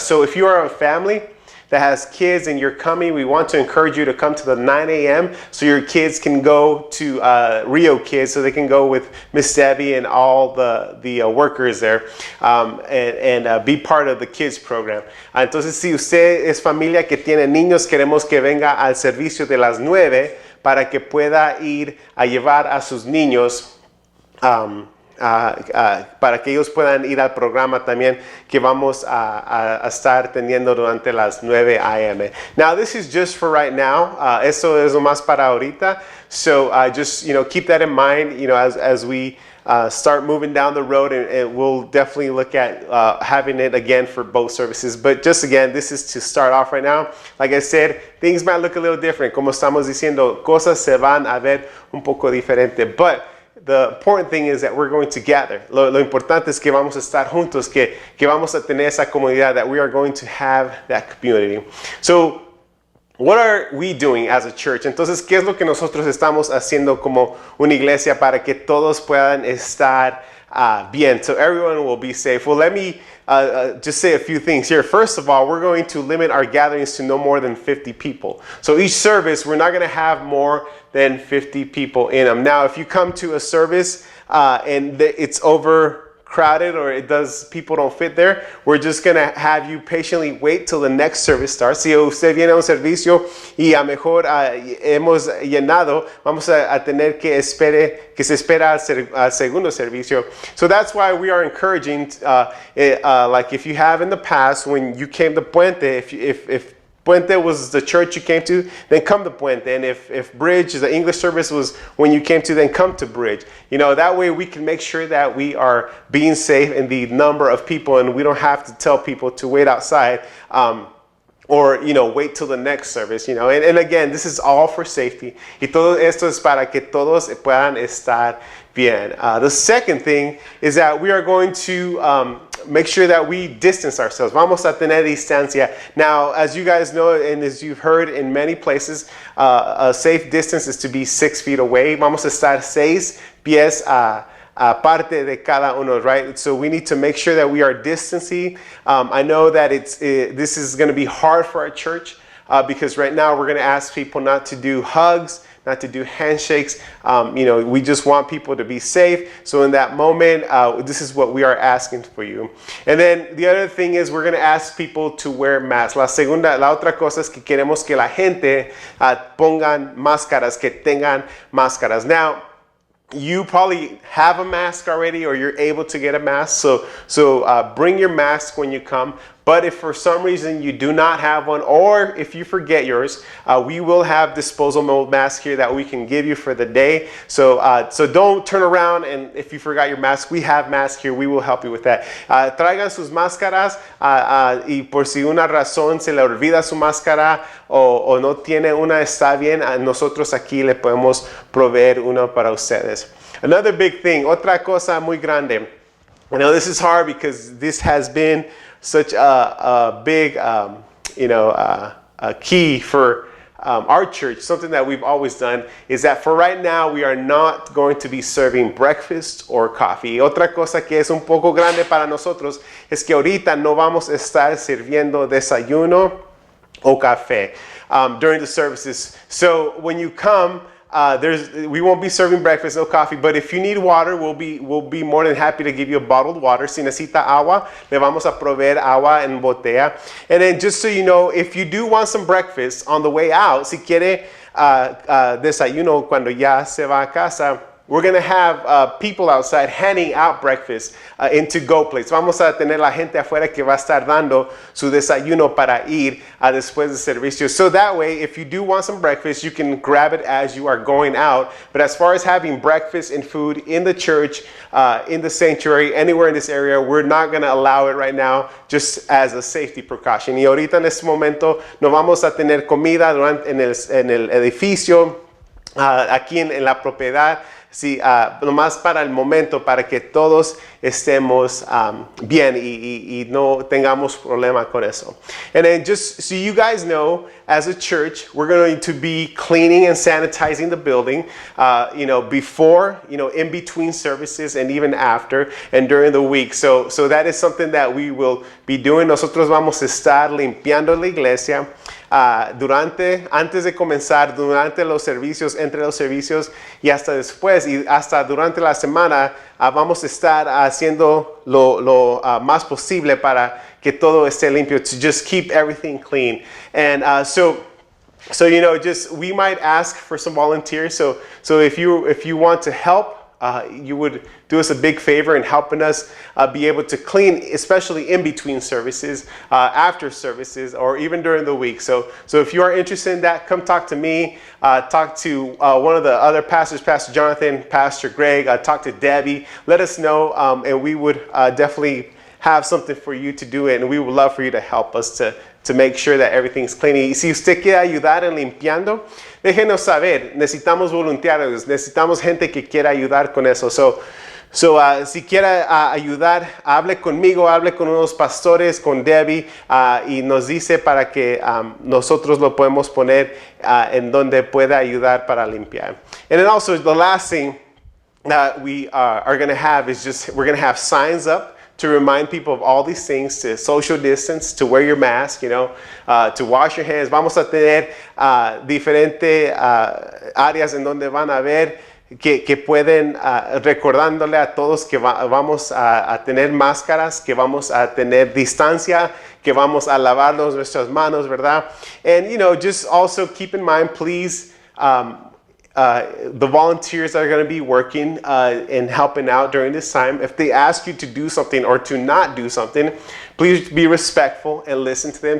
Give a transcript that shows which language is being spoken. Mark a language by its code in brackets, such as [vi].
[en] So if you are a family that has kids and you're coming, we want to encourage you to come to the 9 a.m. so your kids can go to Rio Kids, so they can go with Miss Debbie and all the workers there and be part of the kids program. [es] Entonces, si usted es familia que tiene niños, queremos que venga al servicio de las 9 para que pueda ir a llevar a sus niños para que ellos puedan ir al programa también que vamos a estar teniendo durante las 9 a.m. [en] Now, this is just for right now. [es] Eso es más para ahorita. [en] So just keep that in mind. As we start moving down the road, and we'll definitely look at having it again for both services. But just again, this is to start off right now. Like I said, things might look a little different. [es] Como estamos diciendo, cosas se van a ver un poco diferente. [en] But the important thing is that we're going to gather. [es] Lo importante es que vamos a estar juntos, que vamos a tener esa comunidad, [en] that we are going to have that community. So, what are we doing as a church? [es] Entonces, ¿qué es lo que nosotros estamos haciendo como una iglesia para que todos puedan estar bien? [en] So everyone will be safe. Well, let me just say a few things here. First of all, we're going to limit our gatherings to no more than 50 people. So each service, we're not going to have more than 50 people in them. Now, if you come to a service and it's overcrowded or people don't fit there, we're just going to have you patiently wait till the next service starts. [es] Si usted viene a un servicio y a mejor hemos llenado, vamos a tener que se espera al segundo servicio. [en] So that's why we are encouraging, like if you have in the past when you came to Puente, if Puente was the church you came to, then come to Puente. And if Bridge, the English service, was when you came to, then come to Bridge. That way we can make sure that we are being safe in the number of people, and we don't have to tell people to wait outside or wait till the next service. And again, this is all for safety. [es] Y todo esto es para que todos puedan estar bien. [en] The second thing is that we are going to make sure that we distance ourselves. [es] Vamos a tener distancia. [en] Now, as you guys know, and as you've heard in many places, a safe distance is to be 6 feet away. [es] Vamos a estar 6 pies aparte de cada uno, right? [en] So we need to make sure that we are distancing. I know that this is going to be hard for our church because right now we're going to ask people not to do hugs, not to do handshakes. We just want people to be safe. So in that moment, this is what we are asking for you. And then the other thing is we're going to ask people to wear masks. [es] La otra cosa es que queremos que la gente pongan máscaras, que tengan máscaras. [en] Now, you probably have a mask already or you're able to get a mask. So bring your mask when you come. But if for some reason you do not have one, or if you forget yours, we will have disposable masks here that we can give you for the day. So don't turn around and if you forgot your mask, we have masks here. We will help you with that. [es] Traigan sus máscaras y por si una razón se le olvida su máscara o no tiene una, está bien. Nosotros aquí le podemos proveer una para ustedes. [en] Another big thing, [es] otra cosa muy grande. [en] I know this is hard because this has been such a big, a key for our church. Something that we've always done is that for right now, we are not going to be serving breakfast or coffee. [es] Otra cosa que es un poco grande para nosotros es que ahorita no vamos a estar sirviendo desayuno o café [en] during the services. So when you come, we won't be serving breakfast, no coffee, but if you need water, we'll be more than happy to give you a bottled water. [es] Si necesita agua, le vamos a proveer agua en botella. [en] And then just so you know, if you do want some breakfast on the way out, [es] si quiere desayuno cuando ya se va a casa, [en] we're going to have people outside handing out breakfast in to-go plates. [es] Vamos a tener la gente afuera que va a estar dando su desayuno para ir después del servicio. [en] So that way, if you do want some breakfast, you can grab it as you are going out. But as far as having breakfast and food in the church, in the sanctuary, anywhere in this area, we're not going to allow it right now, just as a safety precaution. [es] Y ahorita en este momento no vamos a tener comida en el edificio, aquí en la propiedad. Sí, nomás para el momento, para que todos estemos bien y no tengamos problema con eso. [en] And then just so you guys know, as a church, we're going to be cleaning and sanitizing the building, before, in between services and even after and during the week. So that is something that we will be doing. [es] Nosotros vamos a estar limpiando la iglesia. Antes de comenzar, durante los servicios, entre los servicios y hasta después y hasta durante la semana vamos a estar haciendo lo más posible para que todo esté limpio, [en] to just keep everything clean. And so we might ask for some volunteers. So if you want to help, you would do us a big favor in helping us be able to clean, especially in between services, after services, or even during the week. So if you are interested in that, come talk to me, talk to one of the other pastors, Pastor Jonathan, Pastor Greg, talk to Debbie. Let us know, and we would definitely have something for you to do it, and we would love for you to help us to make sure that everything's clean. [es] Y si usted quiere ayudar en limpiando, déjenos saber. Necesitamos voluntarios, necesitamos gente que quiera ayudar con eso. Si quiere ayudar, hable conmigo, hable con unos pastores, con Debbie, y nos dice para que nosotros lo podemos poner en donde pueda ayudar para limpiar. [en] And then also the last thing that we are going to have is we're going to have signs up to remind people of all these things, to social distance, to wear your mask, to wash your hands. [es] Vamos a tener diferentes áreas en donde van a ver que pueden, recordándole a todos que vamos a tener máscaras, que vamos a tener distancia, que vamos a lavarnos nuestras manos, ¿verdad? [en] And, just also keep in mind, please, the volunteers that are going to be working and helping out during this time, if they ask you to do something or to not do something, please be respectful and listen to them.